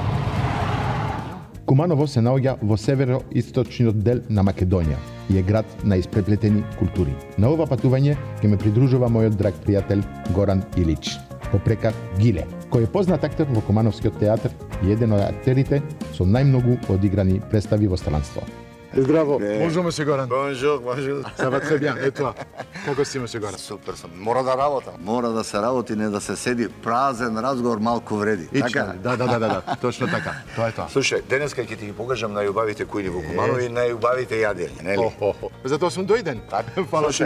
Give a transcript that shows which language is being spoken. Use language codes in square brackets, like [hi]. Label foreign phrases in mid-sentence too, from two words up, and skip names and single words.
[mk] Куманово се наоѓа во североисточниот дел на Македонија и е град на испреплетени култури. На ова патување ќе ме придружува мојот драг пријател Горан Илич, попрека Гиле, кој е познат актер во Кумановскиот театар и еден од актерите со најмногу одиграни представи во странство. Здраво, можеме се Горан. [fr] Bonjour, bonjour. Ça va très bien, et toi? [mk] Како си, моје Горан? Супер сум. Мора да работам. Мора да се работи, не да се седи празен разговор, малку вреди. Така? Да, точно така. Тоа е тоа. Слушај, денеска ќе ти ги покажам најубавите кујни во Куманово и најубавите јадења, нели? Затоа сум дојден. Фала ти.